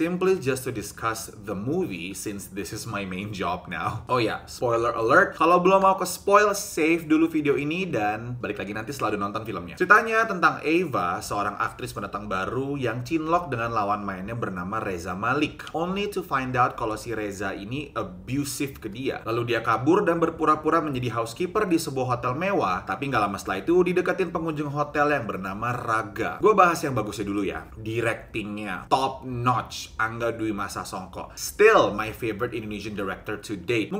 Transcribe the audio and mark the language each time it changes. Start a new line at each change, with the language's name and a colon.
English: Simply just to discuss the movie since this is my main job now. Oh ya, spoiler alert.
Indonesian: Kalau belum mau ke spoil, save dulu video ini dan balik lagi nanti setelah nonton filmnya. Ceritanya tentang Eva, seorang aktris pendatang baru yang cinlok dengan lawan mainnya bernama Reza Malik.
English: Only to find out
Indonesian: kalau si Reza ini abusive ke dia. Lalu dia kabur dan berpura-pura menjadi housekeeper di sebuah hotel mewah. Tapi nggak lama setelah itu dideketin pengunjung hotel yang bernama Raga. Gue bahas yang bagusnya dulu ya. Directingnya
English: top notch,
Indonesian: Angga Dwi Masa Songko.
English: Still my favorite Indonesian director to date.